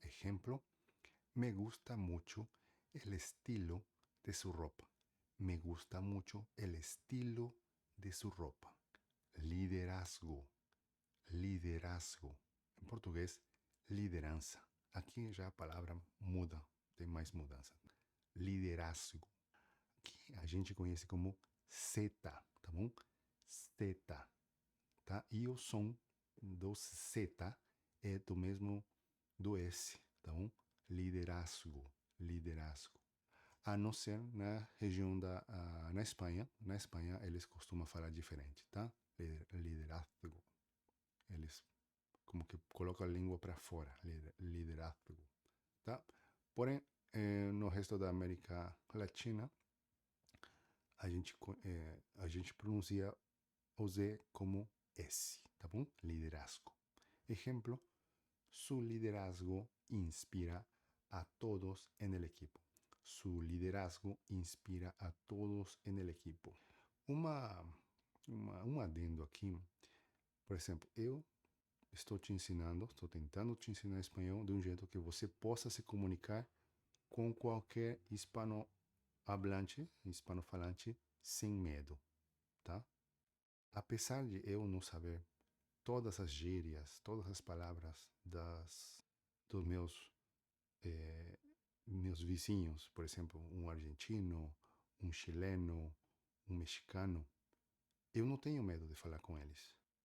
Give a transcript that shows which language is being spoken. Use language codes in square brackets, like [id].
[es] Ejemplo, me gusta mucho el estilo de su ropa. Me gusta mucho el estilo de su ropa. liderazgo, liderazgo. [pt] Em português, liderança. Aqui já a palavra muda, tem mais mudança. Liderazgo, que a gente conhece como zeta, tá bom? Zeta, tá? E o som do zeta é do mesmo do S, tá bom? [es] Liderazgo, liderazgo. [pt] A não ser na região na Espanha. Na Espanha eles costumam falar diferente, tá? Liderazgo. Eles como que colocam a língua para fora, liderazgo, tá? Porém, no resto da América Latina, a gente pronuncia o Z como S, tá bom? Liderazgo. [es] Exemplo, su liderazgo inspira a todos en el equipo. Su liderazgo inspira a todos en el equipo. [pt] Um adendo aqui. Por exemplo, eu estou te ensinando, estou tentando te ensinar espanhol de um jeito que você possa se comunicar com qualquer hispanohablante, hispanofalante, sem medo, tá? Apesar de eu não saber todas as gírias, todas as palavras dos meus vizinhos, por exemplo, um argentino, um chileno, um mexicano, eu não tenho medo de falar com eles.